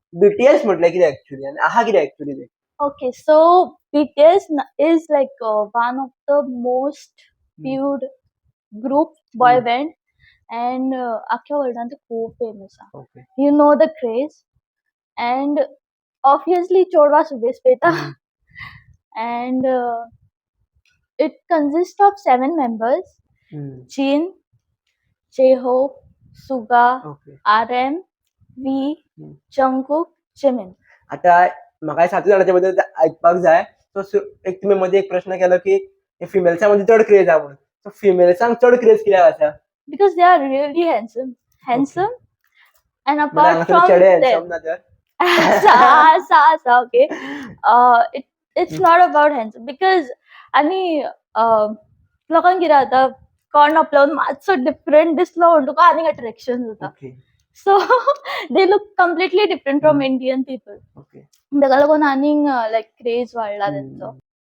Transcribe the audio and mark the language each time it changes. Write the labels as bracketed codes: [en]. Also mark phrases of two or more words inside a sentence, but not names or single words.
[kok] बीटीएस म्हटलं कितें ऍक्च्युली आणि आहा कितें ऍक्च्युली ते? [en] Okay, so BTS is like one of the most viewed group boy band, and [kok] अख्ख्या वर्ल्डान ते खूप फेमस आहा. [en] ओके. You know the craze, and obviously [kok] चोडवा सुबेस पेता, [en] and it consists of 7 members: Jin, J-Hope, Suga, ओके. RM, V, Jungkook, Jimin. [kok] आता म्हाका 7 जाणांच्या बद्दल ऐकपाक जाय. सो एक तुम्ही मध्ये एक प्रश्न केलो की फिमेल्सां मध्ये चड क्रेज आहा म्हणून. सो फिमेल्सांक चड क्रेज कित्याक आसा? [en] Because they are really handsome, and [kok] म्हणजे [en] apart [kok] हांगासर [en] from [kok] चेडे [en] them, [kok] हँडसम ना तर? [en] okay. It's not about handsome, because [kok] आणि लोकांक कितें जाता, कोण आपल्यान मातसो डिफरंट दिसलो म्हणून तुका आनीक अट्रॅक्शन जाता. ओके. [en] So they look completely different from Indian people. [kok] ओके. ताका लागून आनीक [en] like craze [kok] वाडला तेंचो.